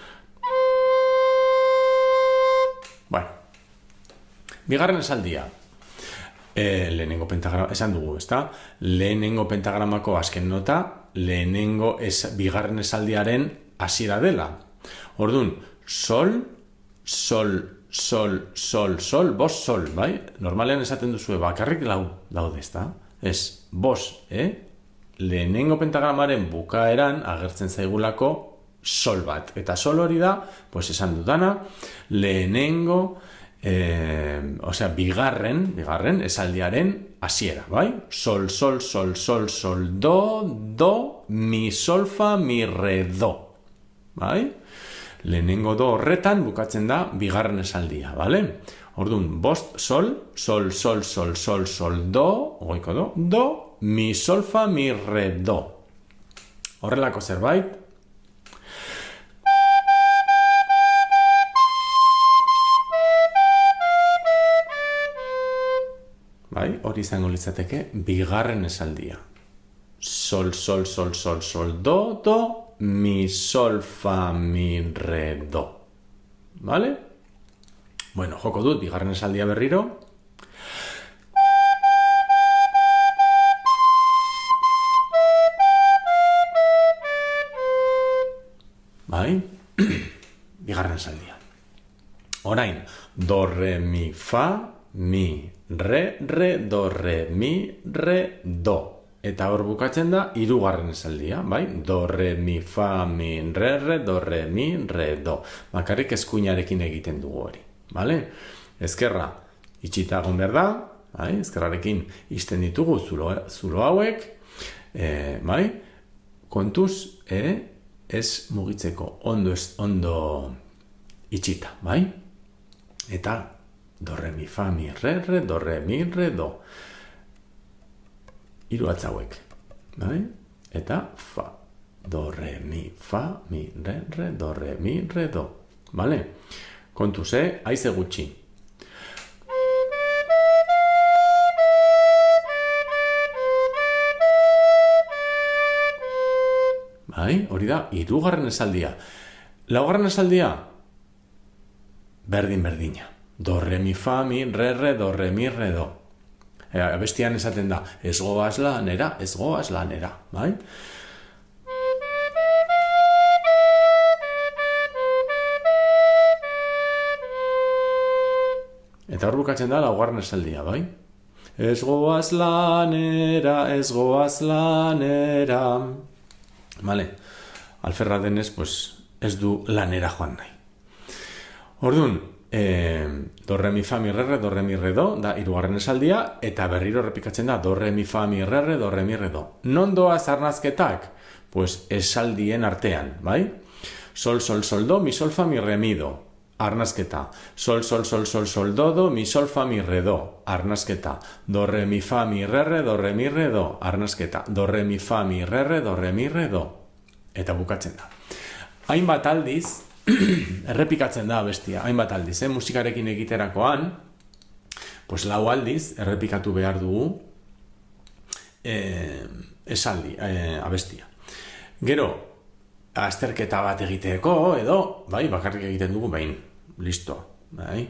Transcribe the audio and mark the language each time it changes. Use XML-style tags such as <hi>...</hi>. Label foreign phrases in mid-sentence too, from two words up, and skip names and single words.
<eu>Bueno, bigarren esaldia. Lehenengo pentagrama, esan dugu, ezta? Lehenengo pentagramako azken nota, bigarren esaldiaren hasiera dela. Orduan, sol, sol, sol, sol, sol, bos, sol, bai? Normalean esaten duzue, bakarrik lau daude, ezta? Ez, bos, lehenengo pentagramaren bukaeran agertzen zaigulako sol bat. Eta sol hori da, pues esan dudana, lehenengo, bigarren esaldiaren hasiera, bai? Sol, sol, sol, sol, sol, do, do, mi, sol, fa, mi, re, do. Bai? Lehenengo do horretan bukatzen da bigarren esaldia, bale? Orduan, bost, sol, sol, sol, sol, sol, sol, do, goiko do, do, mi, sol, fa, mi, re, do. Horrelako zerbait, bai, hori izango litzateke bigarren esaldia. Sol, sol, sol, sol, sol, do, do, mi, sol, fa, mi, re, do. Vale? Bueno, joko dut bigarren esaldia berriro. Bai? Bigarren esaldia. Orain, do, re, mi, fa, mi, re, re, do, re, mi, re, do. eta hor bukatzen da hirugarren esaldia, bai? Do, re, mi, fa, mi, re, do, re, mi, re, do. Bakarrik eskuinarekin egiten dugu hori, bale? Ezkerra itxita egon behar da, bai? Ezkerrarekin ixten ditugu zulo hauek, bai? Kontuz, ez mugitzeko ondo itxita, bai? Eta do, re, mi, fa, mi, re, do, re, mi, re, do. Hiru hatz hauek, bai? Eta fa, do, re, mi, fa, mi, re, do, re, mi, re, do. Bale? Kontuz, haize gutxi. Bai? Hori da, hirugarren esaldia. Laugarren esaldia, berdina. Do, re, mi, fa, mi, re, do, re, mi, re, do. Abestian esaten da, ez goaz lanera, bai? Eta hor bukatzen da, laugarren esaldia, bai? Ez goaz lanera. Vale, alferra denez, pues, ez du lanera joan nahi. Orduan, do, re, mi, fa, mi, re, do, re, mi, re, do, da hirugarren esaldia, eta berriro errepikatzen da, do, re, mi, fa, mi, re, do, re, mi, re, do. Non doaz arnazketak? Pues esaldien artean, bai? Sol, do, mi, sol, fa, mi, re, mi, do. Arnazketa. Sol, do, mi, sol, fa, mi, re, do. Arnazketa. Do, re, mi, fa, mi, re, do, re, mi, re, do. Arnazketa. Do, re, mi, fa, mi, re, do, re, mi, re, do. Eta bukatzen da. Hainbat aldiz, errepikatzen da bestia, hainbat aldiz, musikarekin egiterakoan, pues 4 aldiz errepikatu behar dugu esaldi, abestia. Gero, azterketa bat egiteko, edo, bai, bakarrik egiten dugu behin, listo, bai?</eu>